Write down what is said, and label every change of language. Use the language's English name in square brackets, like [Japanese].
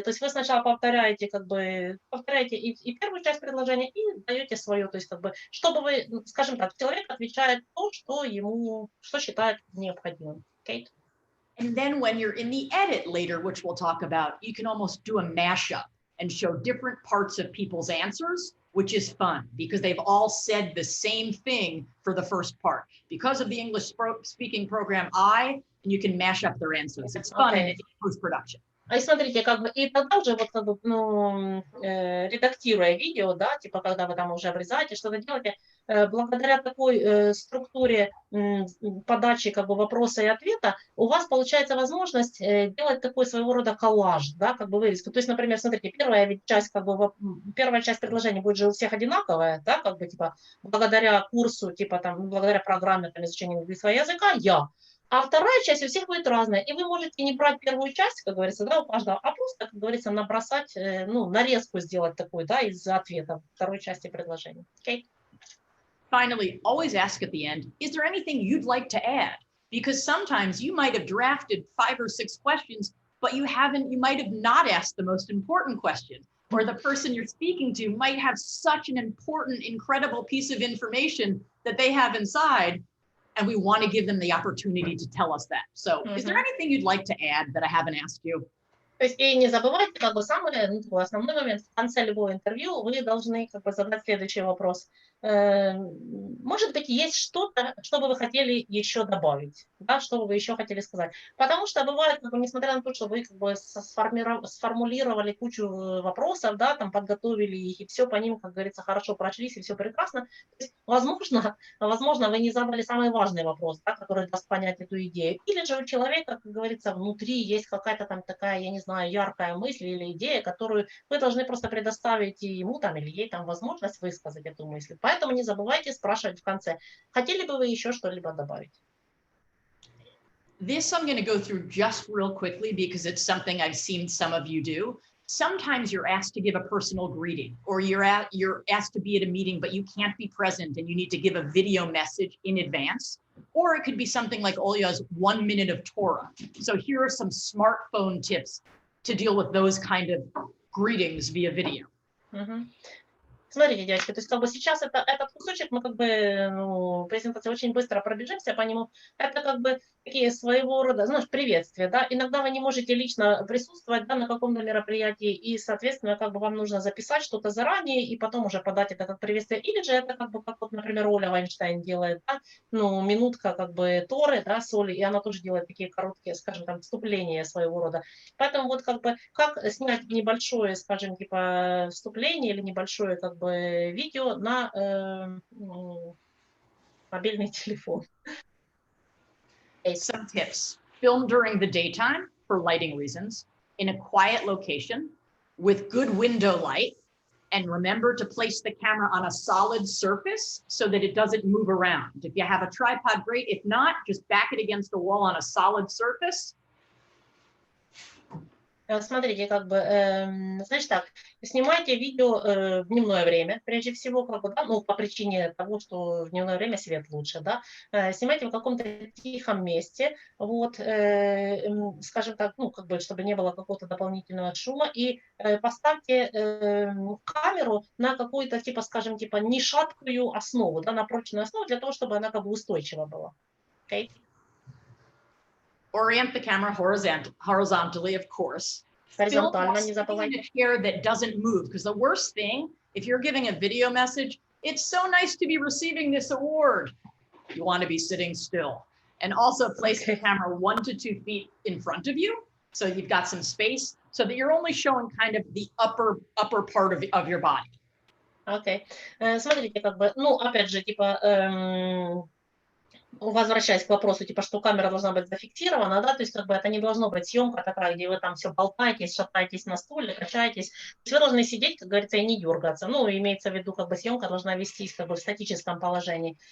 [Russian] То есть вы сначала повторяете, повторяете и первую часть предложения, и даете свое. То есть, чтобы вы, скажем так, человек отвечает то, что считает необходимым. Кейт? [English] And then when you're in the edit later, which we'll talk about, you can almost do a mashup and show different parts of people's answers, which is fun because they've all said the same thing for the first part. Because of the English speaking program, and you can mash up their answers. It's fun in post-production. И смотрите, и тогда уже редактируя видео, да, типа когда вы там уже обрезаете, что-то делаете, благодаря такой структуре подачи вопроса и ответа, у вас получается возможность делать такой своего рода коллаж, да, вырезку. То есть, например, смотрите, первая часть предложения будет же у всех одинаковая, да, типа благодаря курсу, типа там, благодаря программе там, изучения английского языка, а вторая часть у всех будет разная. И вы можете не брать первую часть, как говорится, да, у каждого, а просто, как говорится, набросать, нарезку сделать такую, да, из ответа второй части предложения. Okay? Finally, always ask at the end, is there anything you'd like to add? Because sometimes you might have drafted 5 or 6 questions, but you might have not asked the most important question. Or the person you're speaking to might have such an important, incredible piece of information that they have inside, and we want to give them the opportunity to tell us that. So is there anything you'd like to add that I haven't asked you? [Russian] То есть и не забывайте, самый основной момент, в конце любого интервью вы должны задать следующий вопрос. Может быть, есть что-то, что бы вы хотели еще добавить, да, что бы вы еще хотели сказать. Потому что бывает, несмотря на то, что вы сформулировали кучу вопросов, да, там подготовили их, и все по ним, как говорится, хорошо прочлись, и все прекрасно. То есть, возможно, вы не задали самый важный вопрос, да, который даст понять эту идею. Или же у человека, как говорится, внутри есть какая-то там такая, я не знаю, яркая мысль или идея, которую вы должны просто предоставить ему там, или ей там возможность высказать эту мысль. Поэтому не забывайте спрашивать в конце, хотели бы вы еще что-либо добавить? [English] This I'm going to go through just real quickly because it's something I've seen some of you do. Sometimes you're asked to give a personal greeting, or you're asked to be at a meeting, but you can't be present and you need to give a video message in advance. Or it could be something like Olya's 1 minute of Torah. So here are some smartphone tips to deal with those kind of greetings via video. [Russian] Смотрите, девочки, то есть сейчас этот кусочек мы презентация очень быстро пробежимся по нему. Это такие своего рода, приветствия, да. Иногда вы не можете лично присутствовать, да, на каком-то мероприятии, и, соответственно, вам нужно записать что-то заранее и потом уже подать это как приветствие. Или же это как например, Оля Вайнштейн делает, да, минутка Торы, да, соли, и она тоже делает такие короткие, скажем, там, вступления своего рода. Поэтому как снять небольшое, скажем, типа вступление или небольшое видео на мобильный телефон. [English] Some tips. Film during the daytime for lighting reasons, in a quiet location, with good window light, and remember to place the camera on a solid surface so that it doesn't move around. If you have a tripod, great. If not, just back it against the wall on a solid surface. [Russian] Смотрите, значит так, снимайте видео в дневное время, прежде всего, да, по причине того, что в дневное время свет лучше, да, снимайте в каком-то тихом месте, скажем так, чтобы не было какого-то дополнительного шума, и поставьте камеру на какую-то, скажем, не шаткую основу, да, на прочную основу, для того, чтобы она устойчива была. [English] Okay? Orient the camera horizontally, of course. Film in a chair that doesn't move, because the worst thing If you're giving a video message, it's so nice to be receiving this award. You want to be sitting still. And also place the camera 1 to 2 feet in front of you. So you've got some space so that you're only showing kind of the upper part of your body. [Russian] Окей. Смотрите, как бы, ну, опять же, типа, возвращаясь к вопросу, типа, что камера должна быть зафиксирована, да, то есть, как бы, это не должно быть съемка такая, где вы там все болтаетесь, шатаетесь на стуле, качаетесь. То есть вы должны сидеть, как говорится, и не дергаться. Ну, имеется в виду, как бы, съемка должна вестись, как бы, в статическом положении.